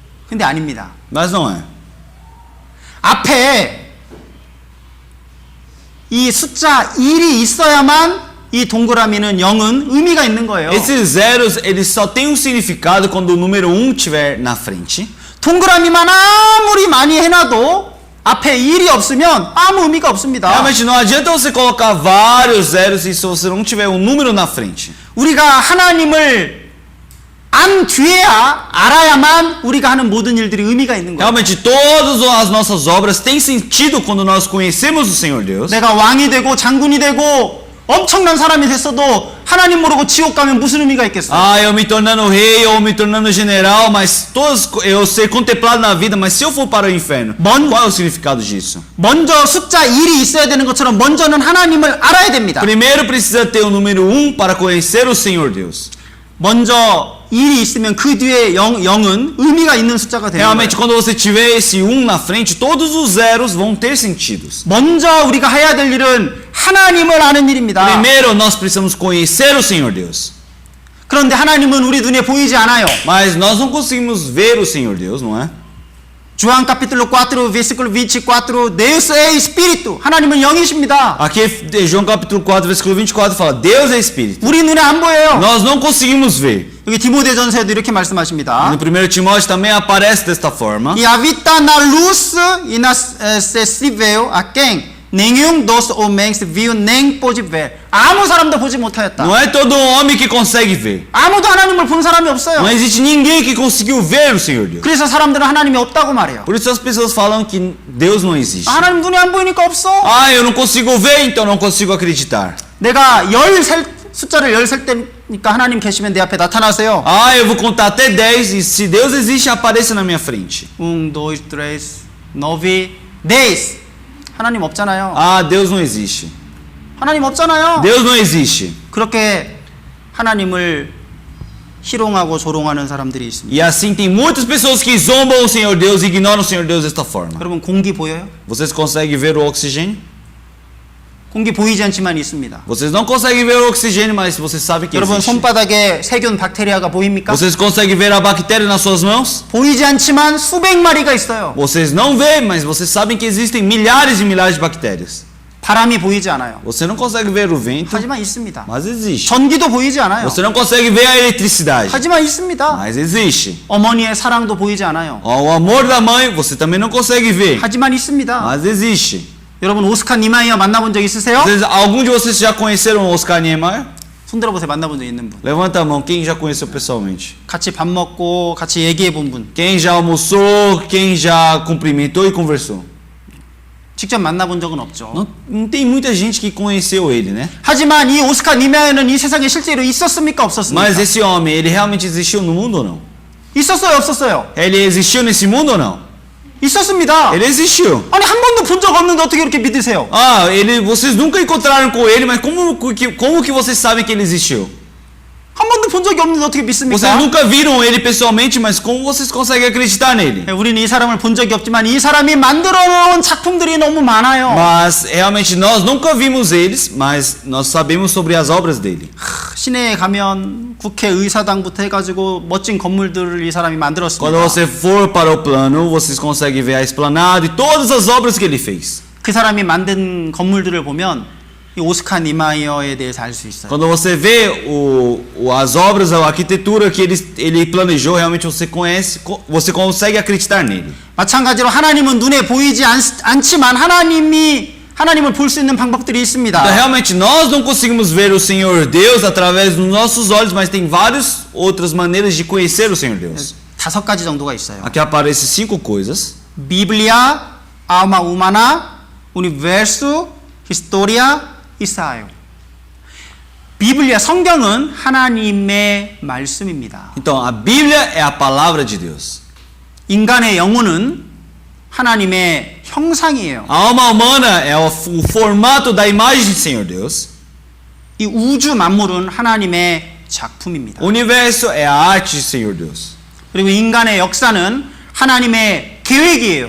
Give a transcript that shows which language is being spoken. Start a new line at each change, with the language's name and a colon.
Korean: 근데 아닙니다.
Portuguese: mas não é.
Korean: 앞에 이 숫자 1이 있어야만 이 동그라미는 0은 의미가 있는 거예요.
Portuguese: Esses zeros, eles só têm um significado quando o número 1 estiver na frente.
Korean: 동그라미만 아무리 많이 해놔도 앞에 1이 없으면 아무 의미가 없습니다.
Portuguese: Realmente não adianta você colocar vários zeros se você não tiver um número na frente.
Korean: 우리가 하나님을 안 뒤에야 알아야만 우리가 하는 모든 일들이 의미가 있는 거예요.
Portuguese: Realmente todas as nossas obras têm sentido quando nós conhecemos o Senhor Deus.
Korean: 내가 왕이 되고 장군이 되고 엄청난 사람이 됐어도 하나님 모르고 지옥 가면 무슨 의미가 있겠어요?
Portuguese: Ah, eu me tornando rei ou me tornando general, mas todos eu ser contemplado na vida, mas se eu for para o inferno, qual é o significado disso?
Korean: 먼저 숫자 1이 있어야 되는 것처럼 먼저는 하나님을 알아야 됩니다.
Portuguese: Primeiro precisa ter o número 1 para conhecer o Senhor Deus.
Korean: 먼저 1이 있으면 그 뒤에 0은 의미가 있는 숫자가 되는
Portuguese: Realmente,
Korean: 거예요.
Portuguese: quando você tiver esse 1 na frente, todos os zeros vão ter sentidos.
Korean: 먼저 우리가 해야 될 일은 하나님을 아는 일입니다.
Portuguese: Primeiro, nós precisamos conhecer o Senhor Deus.
Korean: 그런데 하나님은 우리 눈에 보이지 않아요.
Portuguese: Mas nós não conseguimos ver o Senhor Deus, não é? João capítulo 4 versículo 24 Deus é espírito.
Korean: 하나님은 영이십니다.
Portuguese: Aqui, João capítulo 4, versículo 24 fala, Deus é Espírito.
Korean: 우리 눈에 안 보여요.
Portuguese: Nós não conseguimos ver.
Korean: 여기 디모데전서에도 이렇게 말씀하십니다.
Portuguese: No 1 Timóteo também aparece desta forma. E habita na luz inacessível a quem nenhum dos homens viu nem pôde ver.
Korean: 아무 사람도 보지 못하였다.
Portuguese: Não é todo homem que consegue ver.
Korean: 아무도 하나님을 본 사람이 없어요.
Portuguese: Não existe ninguém que conseguiu ver o Senhor Deus.
Korean: 그래서 사람들은 하나님이 없다고 말해요.
Portuguese: Por isso as pessoas falam que Deus não existe.
Korean: 하나님 눈에 안 보이니까 없어.
Portuguese: Ah, eu não consigo ver, então não consigo acreditar.
Korean: 내가 숫자를 10 셀 때니까 하나님 계시면 내 앞에 나타나세요.
Portuguese: Ah, eu vou contar até 10 e se Deus existe, apareça na minha frente.
Korean: 1, 2, 3, 9, 10. 하나님 없잖아요.
Portuguese: Ah, Deus não existe.
Korean: 하나님 없잖아요.
Portuguese: Deus não existe.
Korean: 그렇게 하나님을 희롱하고 조롱하는 사람들이 있습니다.
Portuguese: E assim tem muitas pessoas que zombam o Senhor Deus e ignoram o Senhor Deus desta forma.
Korean: 여러분 공기 보여요?
Portuguese: Vocês conseguem ver o oxigênio?
Korean: 공기 보이지 않지만 있습니다.
Portuguese: Vocês não conseguem ver o oxigênio, mas vocês sabem que
Korean: 여러분
Portuguese: existe.
Korean: 손바닥에 세균 박테리아가 보입니까?
Portuguese: Vocês conseguem ver a bactéria nas suas mãos?
Korean: 보이지 않지만 수백 마리가 있어요.
Portuguese: Vocês não veem, mas vocês sabem que existem milhares e milhares de bactérias.
Korean: 바람이 보이지 않아요.
Portuguese: Você não consegue ver o vento,
Korean: 하지만 있습니다.
Portuguese: mas existe.
Korean: 전기도 보이지 않아요.
Portuguese: Você não consegue ver a eletricidade,
Korean: 하지만 있습니다.
Portuguese: mas existe.
Korean: 어머니의 사랑도 보이지 않아요.
Portuguese: O amor da mãe, você também não consegue ver,
Korean: 하지만 있습니다.
Portuguese: mas existe.
Korean: 여러분 오스카 니마이어 만나본 적 있으세요?
Portuguese: Algum de vocês já conheceram o Oscar Niemeyer?
Korean: 손 들어보세요. 만나본 적 있는 분.
Portuguese: Levanta a mão, quem já conheceu pessoalmente?
Korean: 같이 밥 먹고 같이 얘기해 본 분.
Portuguese: Quem já almoçou, quem já cumprimentou e conversou?
Korean: 직접 만나본 적은 없죠.
Portuguese: Não tem muita gente que conheceu ele, né?
Korean: 하지만 이 오스카 니마이어는 이 세상에 실제로 있었습니까? 없었습니까?
Portuguese: Mas esse homem, ele realmente existiu no mundo ou não?
Korean: 있었어요? 없었어요?
Portuguese: Ele existiu nesse mundo ou não?
Korean: 있었습니다.
Portuguese: Ele existiu.
Korean: 아니 한 번도 본 적 없는데 어떻게 이렇게 믿으세요?
Portuguese: Ah, vocês nunca encontraram com ele, mas como que vocês sabem que ele existiu?
Korean: 한 번도 본 적이 없는데 어떻게
Portuguese: Vocês
Korean: 믿습니까?
Portuguese: nunca viram ele pessoalmente, mas como vocês conseguem acreditar nele?
Korean: 우리는 이 사람을 본 적이 없지만 이 사람이 만들어 놓은 작품들이 너무 많아요.
Portuguese: Mas realmente nós nunca vimos eles, mas nós sabemos sobre as obras dele.
Korean: 시내에 가면 국회의사당부터 해가지고 멋진 건물들을 이 사람이 만들었습니다.
Portuguese: Quando você for para o plano, vocês conseguem ver a esplanada e todas as obras que ele fez.
Korean: 그 사람이 만든 건물들을 보면 이 오스카 니마이어에 대해서 알 수 있어요.
Portuguese: Quando você vê as obras, a arquitetura que ele planejou, realmente você consegue acreditar nele.
Korean: 마찬가지로 하나님은 눈에 보이지 않지만 하나님을 볼 수 있는 방법들이 있습니다.
Portuguese: Então, realmente nós não conseguimos ver o Senhor Deus através dos nossos olhos, mas tem várias outras maneiras de conhecer o Senhor Deus.
Korean: 5가지 정도가 있어요.
Portuguese: Aqui aparecem 5 coisas. Bíblia, alma humana, universo, historia, Isaio.
Korean: 비블리아 성경은 하나님의 말씀입니다.
Portuguese: Então, a Bíblia é a palavra de Deus.
Korean: 인간의 영혼은 하나님의 형상이에요.
Portuguese: A alma humana é o formato da imagem do Senhor Deus.
Korean: 이 우주 만물은 하나님의 작품입니다.
Portuguese: O universo é a arte de Senhor Deus.
Korean: 그리고 인간의 역사는 하나님의 계획이에요.